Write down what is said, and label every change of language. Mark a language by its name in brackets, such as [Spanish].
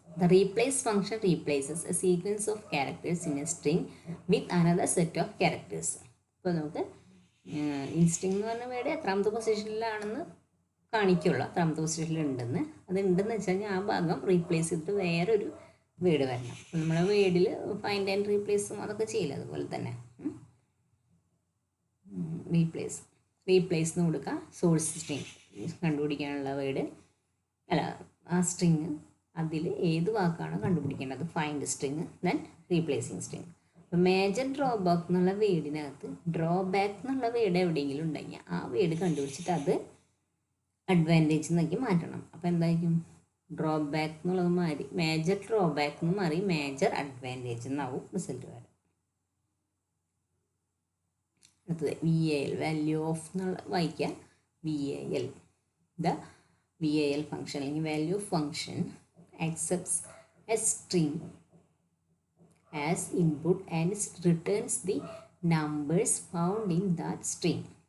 [English] The replace function replaces a sequence of characters in a string with another set of characters. [Malayalam] അപ്പോൾ നമുക്ക് in string എന്ന് പറഞ്ഞ word എത്രാമത്തെ പൊസിഷനിലാണെന്ന് കാണിക്കുള്ളൂ, എത്രാമത്തെ പൊസിഷനിൽ ഉണ്ടെന്ന്. അത് ഉണ്ടെന്ന് വെച്ച് കഴിഞ്ഞാൽ ആ ഭാഗം റീപ്ലേസ് ചെയ്തിട്ട് വേറൊരു വേർഡ് വരണം. അപ്പോൾ നമ്മളെ വേർഡിൽ ഫൈൻഡ് ആൻഡ് റീപ്ലേസും അതൊക്കെ ചെയ്യില്ല, അതുപോലെ തന്നെ റീപ്ലേസ് എന്ന് കൊടുക്കുക. സോഴ്സ് സ്ട്രിങ് കണ്ടുപിടിക്കാനുള്ള വേർഡ് അല്ല ആ സ്ട്രിങ് അതിൽ ഏത് വാക്കാണ് കണ്ടുപിടിക്കേണ്ടത്, find string then replacing string. അപ്പോൾ മേജർ ഡ്രോബാക്ക് എന്നുള്ള വേർഡിനകത്ത് ഡ്രോബാക്ക് എന്നുള്ള വേർഡ് എവിടെയെങ്കിലും ഉണ്ടെങ്കിൽ ആ വേർഡ് കണ്ടുപിടിച്ചിട്ട് അത് അഡ്വാൻറ്റേജ് എന്നൊക്കെ മാറ്റണം. അപ്പോൾ എന്തായിരിക്കും, ഡ്രോബാക്ക് എന്നുള്ളത് മാറി മേജർ ഡ്രോബാക്ക് എന്ന് മാറി മേജർ അഡ്വാൻറ്റേജ് എന്നാവും റിസൾട്ട് വരാം. അടുത്തത് VAL, വാല്യൂ ഓഫ് എന്നുള്ള വായിക്കുക. [English] VAL, the VAL function [Malayalam] അല്ലെങ്കിൽ [English] Value function accepts a string as input and returns the numbers found in that string.